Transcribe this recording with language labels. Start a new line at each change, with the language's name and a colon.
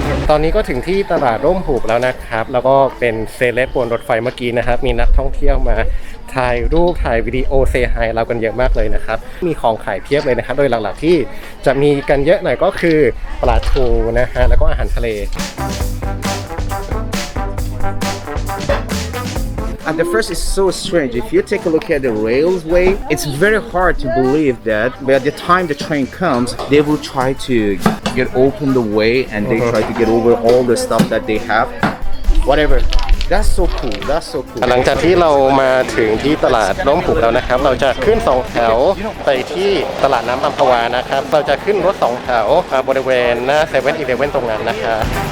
Thai: ตอนนี้ก็ถึงที่ตลาดร่มหูบแล้วนะครับแล้วก็เป็นเซเลบบนรถไฟเมื่อกี้นะครับมีนักท่องเที่ยวมาถ่ายรูปถ่ายวิดีโอเซฮายเรากันเยอะมากเลยนะครับมีของขายเพียบเลยนะครับโดยหลักๆที่จะมีกันเยอะหน่อยก็คือปลาทูนะฮะแล้วก็อาหารทะเล
English: At the first, it's so strange. If you take a look at the railway, it's very hard to believe that by the time the train comes, they will try to get open the way and they try to get over all the stuff that they have. Whatever. That's so cool. That's so cool.
Thai: หลังจากที่เรามาถึงที่ตลาดร่มผูกแล้วนะครับเราจะขึ้น2 แถวไปที่ตลาดน้ำอัมพวานะครับเราจะขึ้นรถ2 แถวบริเวณหน้า7-11ตรงนั้นนะครับ